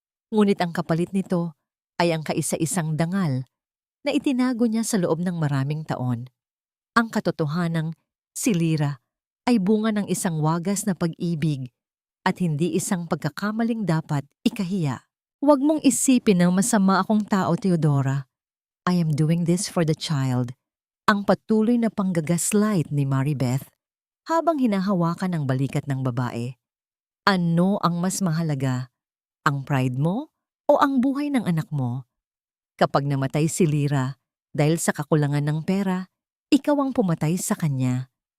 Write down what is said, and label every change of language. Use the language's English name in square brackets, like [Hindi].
[Filipino] Ngunit ang kapalit nito ay ang kaisa-isang dangal na itinago niya sa loob ng maraming taon. Ang katotohanang si Lyra ay bunga ng isang wagas na pag-ibig at hindi isang pagkakamaling dapat ikahiya. Huwag mong isipin na masama akong tao, Theodora. [English] I am doing this for the child. [Filipino] Ang patuloy na panggagaslight ni Maribeth habang hinahawakan ang balikat ng babae. Ano ang mas mahalaga? Ang pride mo o ang buhay ng anak mo? Kapag namatay si Lyra dahil sa kakulangan ng pera, ikaw ang pumatay sa kanya.